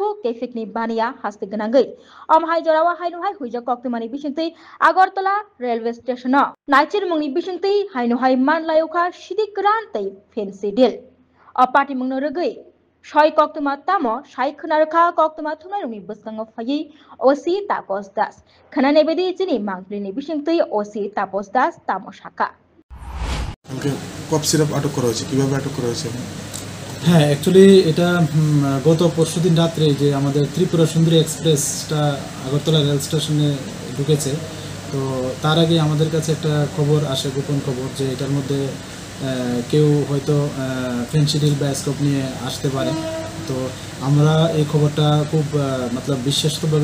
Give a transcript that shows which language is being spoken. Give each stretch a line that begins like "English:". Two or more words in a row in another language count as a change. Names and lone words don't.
Kok Borok: kefekni bania haste ganagui amhai jorawa hainuhai huija koktumani bisingtui Agartala railway station no naichinmungni bisingtui hainuhai manlayokha sidik gran tei
English: fancy deal
Kok Borok: apati mungno rogui soi koktuma tamo sai khunarkha koktuma thunarungni buskango phai osi tapos das khanane bedi chini mangprini bisingtui osi tapos das tamo shaka
Bangla: কফ সিরাপ আটক করা হয়েছে কিভাবে আটক করা হয়েছে হ্যাঁ অ্যাকচুয়ালি এটা গত পরশুদিন রাত্রে যে আমাদের ত্রিপুরা সুন্দরী এক্সপ্রেসটা আগরতলা রেল স্টেশনে ঢুকেছে তো তার আগে আমাদের কাছে একটা খবর আসে গোপন খবর যে এটার মধ্যে কেউ হয়তো ফেন্সিডিল বা স্কোপ নিয়ে আসতে পারে তো আমরা এই খবরটা খুব মতলব বিশ্বাসভাবে